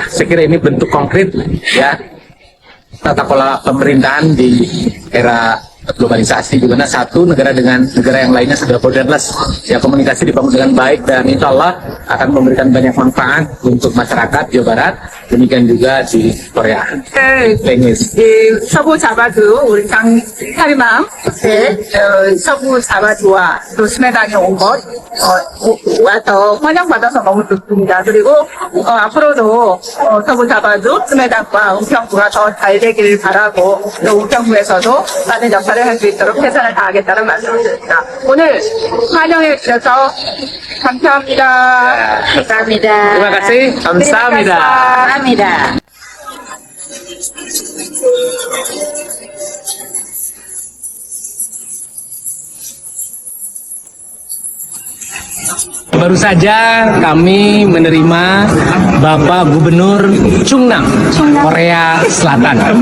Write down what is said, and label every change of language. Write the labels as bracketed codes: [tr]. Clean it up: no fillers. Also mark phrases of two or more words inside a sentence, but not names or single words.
[id] Saya kira ini bentuk konkret, ya tata kelola pemerintahan di era globalisasi, di mana satu negara dengan negara yang lainnya sudah borderless, ya komunikasi dibangun dengan baik dan [ar] insya Allah [id] akan memberikan banyak manfaat untuk masyarakat Jawa Barat, demikian juga di Korea. [ko] 서부 자바주 우리 장 사리망 서부 자바주와 또 스메당에 온 것 와서 환영받아서 너무 좋습니다. 그리고 앞으로도 서부 자바주 스메당과 은평구가 더 잘 되기를 바라고 또 은평구에서도 많은 역할을 할 수 있도록 최선을 다하겠다는 말씀드립니다. 오늘 환영해 주셔서 감사합니다. 감사합니다. [id] Terima kasih, [ko] 감사합니다. 감사합니다. [id] Baru saja kami menerima Bapak Gubernur Chungnam, Korea Selatan.